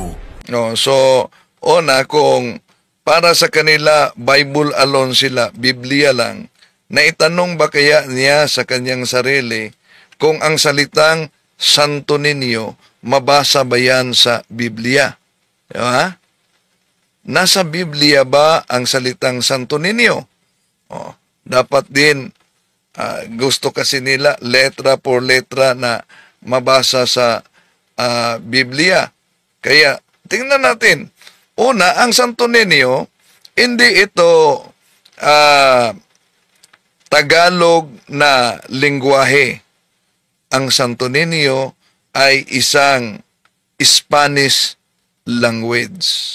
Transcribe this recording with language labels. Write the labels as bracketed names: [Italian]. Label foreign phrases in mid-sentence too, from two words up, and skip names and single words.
[Filipino] No, so, una, kung para sa kanila, [English] Bible alone [Filipino] sila, Biblia lang, naitanong ba kaya niya sa kanyang sarili kung ang salitang Santo Niño, mabasa ba yan sa Biblia? Diba? Nasa Biblia ba ang salitang Santo Niño? Dapat din, gusto kasi nila [Spanish] letra por letra [Filipino] na mabasa sa Biblia. Kaya, tingnan natin. Una, ang Santo Niño, hindi ito Tagalog na lingwahe. Ang Santo Niño ay isang [English] Spanish language.